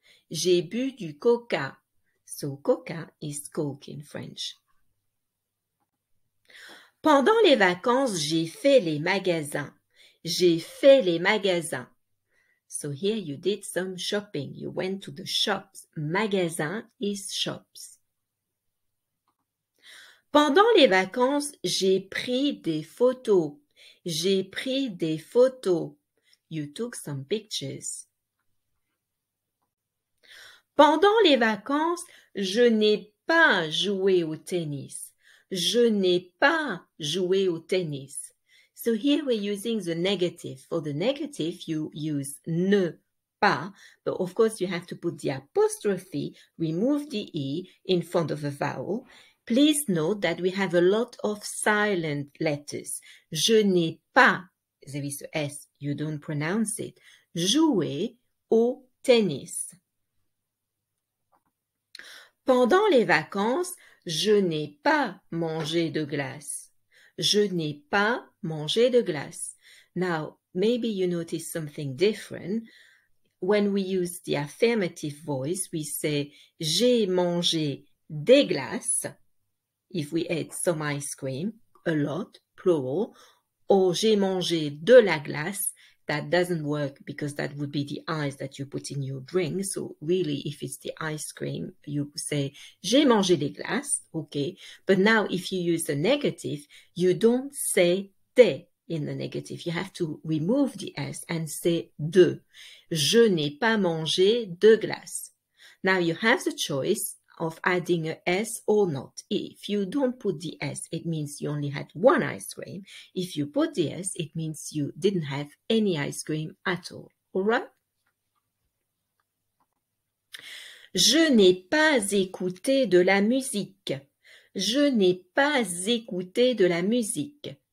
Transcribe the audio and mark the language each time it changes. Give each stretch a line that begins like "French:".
French: J'ai bu du coca.
English: So coca is Coke in French.
French: Pendant les vacances, j'ai fait les magasins. J'ai fait les magasins.
English: So here you did some shopping. You went to the shops. Magasin is shops.
French: Pendant les vacances, j'ai pris des photos. J'ai pris des photos.
English: You took some pictures.
French: Pendant les vacances, je n'ai pas joué au tennis. Je n'ai pas joué au tennis.
English: So here we're using the negative. For the negative, you use ne pas, but of course you have to put the apostrophe, remove the E in front of a vowel. Please note that we have a lot of silent letters.
French: Je n'ai pas,
English: there is a S, you don't pronounce it,
French: joué au tennis. Pendant les vacances, je n'ai pas mangé de glace. Je n'ai pas mangé de glace.
English: Now, maybe you notice something different. When we use the affirmative voice, we say
French: j'ai mangé des glaces.
English: If we ate some ice cream, a lot, plural, or
French: j'ai mangé de la glace,
English: that doesn't work because that would be the ice that you put in your drink. So really, if it's the ice cream, you say,
French: j'ai mangé des glaces,
English: okay. But now if you use the negative, you don't say des in the negative. You have to remove the S and say de.
French: Je n'ai pas mangé de glace.
English: Now you have the choice of adding a S or not. If you don't put the S, it means you only had one ice cream. If you put the S, it means you didn't have any ice cream at all. All right?
French: Je n'ai pas écouté de la musique. Je n'ai pas écouté de la musique.